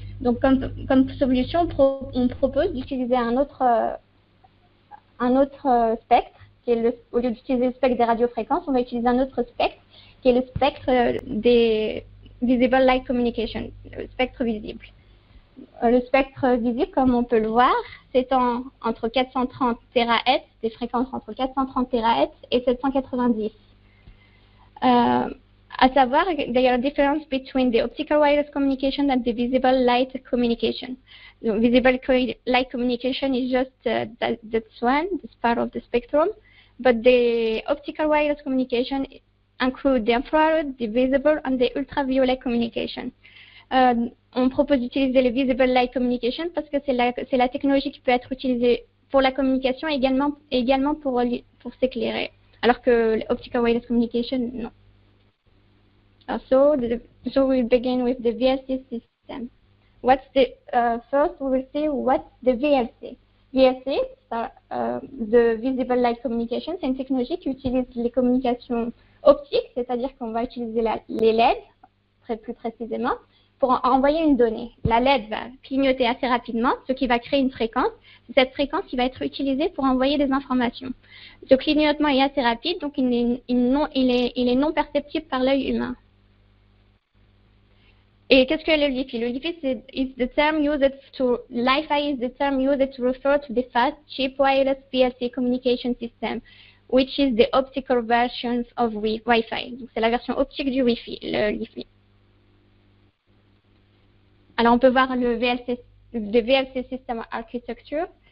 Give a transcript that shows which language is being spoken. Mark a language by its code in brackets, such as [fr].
[fr] Donc, comme solution, on propose d'utiliser un autre spectre, qui est au lieu d'utiliser le spectre des radiofréquences, on va utiliser un autre spectre, qui est le spectre des Visible Light Communication, le spectre visible. Le spectre visible, comme on peut le voir, s'étend entre 430 THz, des fréquences entre 430 THz et 790. À savoir, [en] there are difference between the optical wireless communication and the visible light communication. The visible light communication is just that's one, this part of the spectrum, but the optical wireless communication include the infrared, the visible, and the ultraviolet communication. [fr] On propose d'utiliser le visible light communication parce que c'est la technologie qui peut être utilisée pour la communication et également pour s'éclairer, alors que l'optical wireless communication, non. [en] So we'll begin with the VLC system. First we will see what's the VLC. [fr] VLC, the Visible Light Communication, c'est une technologie qui utilise les communications optiques, c'est-à-dire qu'on va utiliser les LED, plus précisément, pour envoyer une donnée. La LED va clignoter assez rapidement, ce qui va créer une fréquence. C'est cette fréquence qui va être utilisée pour envoyer des informations. Ce clignotement est assez rapide, donc il est non perceptible par l'œil humain. Et qu'est-ce que le Wi-Fi? [en] Le Wi-Fi, is the term used to Wi-Fi is the term used to refer to the fast, cheap wireless VLC communication system, which is the optical versions of Wi-Fi. [fr] Donc c'est la version optique du Wi-Fi, le Wi-Fi. Alors on peut voir le VLC System Architecture.